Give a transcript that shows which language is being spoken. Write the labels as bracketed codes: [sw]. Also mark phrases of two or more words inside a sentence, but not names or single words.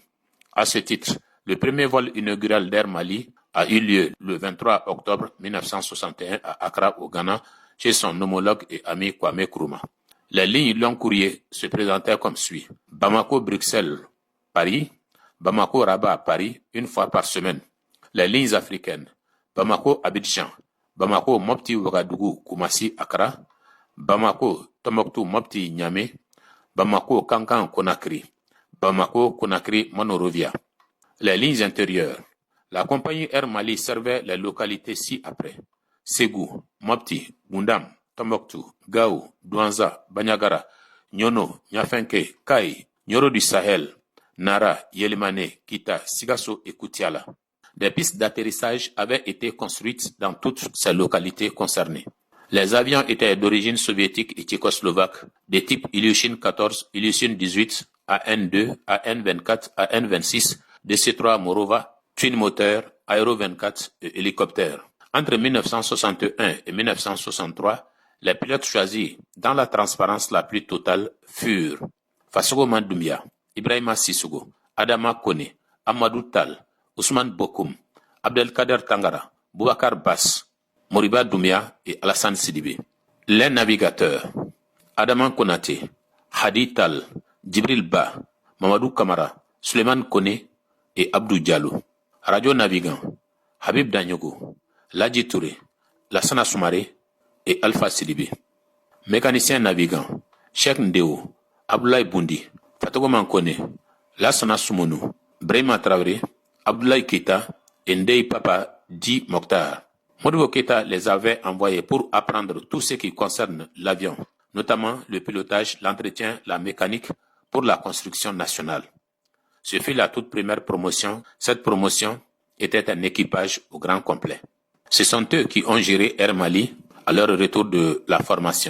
[fr] À ce titre, le premier vol inaugural d'Air Mali a eu lieu le 23 octobre 1961 à Accra, au Ghana, chez son homologue et ami Kwame Nkrumah. Les lignes long courrier se présentaient comme suit. Bamako-Bruxelles-Paris, Bamako-Rabat-Paris, une fois par semaine. Les lignes africaines. Bamako-Abidjan, Bamako-Mopti-Ouagadougou-Koumassi-Accra, Bamako-Tombouctou-Mopti-Niamey, Bamako-Kankan-Conakry, Bamako-Conakry-Monrovia. Les lignes intérieures. La compagnie Air Mali servait les localités ci-après. Ségou, Mopti, Gundam, Tombouctou, Gao, Douanza, Banyagara, Nyono, Nyafenke, Kai, Nyoro du Sahel, Nara, Yelimane, Kita, Sigasso et Koutiala. Des pistes d'atterrissage avaient été construites dans toutes ces localités concernées. Les avions étaient d'origine soviétique et tchécoslovaque, de type Ilyushin 14, Ilyushin 18, AN2, AN24, AN26, DC-3 Morova, twin moteur, Aéro 24 et hélicoptère. Entre 1961 et 1963, les pilotes choisis dans la transparence la plus totale furent Fassogo Mandoumia, Ibrahima Sissoko, Adama Kone, Amadou Tal, Ousmane Bokoum, Abdelkader Tangara, Boubacar Bass, Moriba Doumbia et Alassane Sidibé. Les navigateurs, Adama Konaté, Hadi Tal, Djibril Ba, Mamadou Kamara, Suleiman Kone et Abdou Diallo. Radio navigant, Habib Danyogo, Ladji Touré, Lassana Soumaré et Alpha Sidibé. Mécanicien navigant, Cheikh Ndeo, Abdoulaye Boundi, Fatogo Mankone, Lassana Soumounou, Brahima Traoré, Abdoulaye Keïta et Ndeye Papa Di Mokhtar. Modibo Keïta les avait envoyés pour apprendre tout ce qui concerne l'avion, notamment le pilotage, l'entretien, la mécanique pour la construction nationale. Ce fut la toute première promotion. Cette promotion était un équipage au grand complet. Ce sont eux qui ont géré Air Mali à leur retour de la formation.